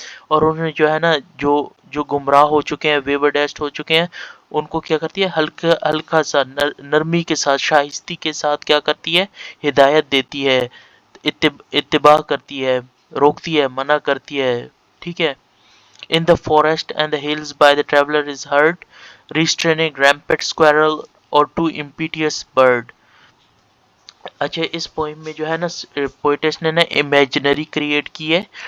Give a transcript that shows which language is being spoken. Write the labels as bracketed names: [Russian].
[Hindi] और उन्हें जो है ना जो गुमराह हो चुके हैं, वेवरडेस्ट हो चुके हैं, उनको क्या करती है, हल्का हल्का सा नरमी के साथ, शाइस्ती के साथ क्या करती है, हिदायत देती है, इत्तिबा करती है, रोकती है, मना करती है. ठीक है. [English] In the forest and the hills by the traveler is heard, restraining rampant squirrel or too impetuous bird. [Hindi] अच्छा, इस पोइम में जो है ना पोइटेस ने ना इमेजिनरी क्रिएट की है.